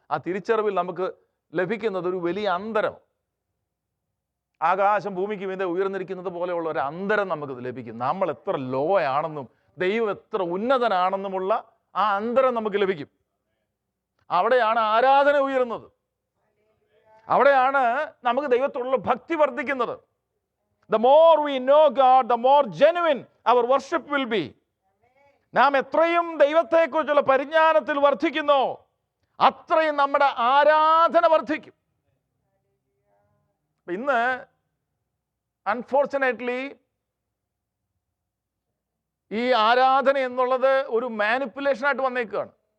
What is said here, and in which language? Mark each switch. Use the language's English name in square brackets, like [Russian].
[Malayalam] ആ തിരിച്ചറിവിൽ നമുക്ക് ലഭിക്കുന്നത് ഒരു വലിയ അന്തരം, ആകാശം ഭൂമിക്ക് മീതെ ഉയർന്നിരിക്കുന്നത് പോലെയുള്ള ഒരു അന്തരം നമുക്കത് ലഭിക്കും. നമ്മൾ എത്ര ലോ ആണെന്നും ദൈവം എത്ര ഉന്നതനാണെന്നുമുള്ള ആ അന്തരം നമുക്ക് ലഭിക്കും. അവിടെയാണ് ആരാധന ഉയരുന്നത്. അവിടെയാണ് നമുക്ക് ദൈവത്തോടുള്ള ഭക്തി വർദ്ധിക്കുന്നത്. [English] The more we know God, the more genuine our worship will be. [Malayalam] നാം എത്രയും ദൈവത്തെക്കുറിച്ചുള്ള പരിജ്ഞാനത്തിൽ വർദ്ധിക്കുന്നോ അത്രയും നമ്മുടെ ആരാധന വർദ്ധിക്കും. ഇന്ന് അൺഫോർച്ചുനേറ്റ്ലി ഈ ആരാധന എന്നുള്ളത് ഒരു മാനിപ്പുലേഷനായിട്ട് വന്നേക്കുകയാണ്.